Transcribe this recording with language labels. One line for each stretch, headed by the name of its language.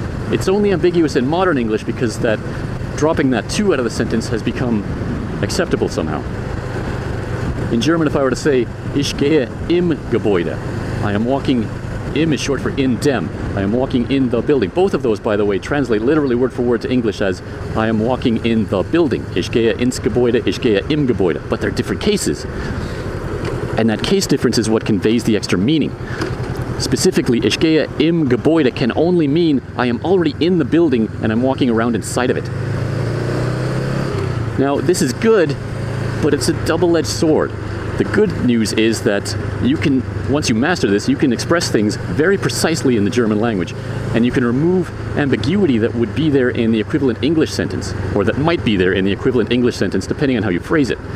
English: It's only ambiguous in modern English because that dropping that to out of the sentence has become acceptable somehow. In German, if I were to say,
German: ich gehe im Gebäude,
English: I am walking, im is short for in dem, I am walking in the building. Both of those, by the way, translate literally word for word to English as I am walking in the building.
German: Ich gehe ins Gebäude, ich gehe im Gebäude.
English: But they're different cases. And that case difference is what conveys the extra meaning. Specifically,
German: ich gehe im Gebäude
English: can only mean I am already in the building and I'm walking around inside of it. Now, this is good, but it's a double-edged sword. The good news is that you can, once you master this, you can express things very precisely in the German language, and you can remove ambiguity that would be there in the equivalent English sentence, or that might be there in the equivalent English sentence, depending on how you phrase it.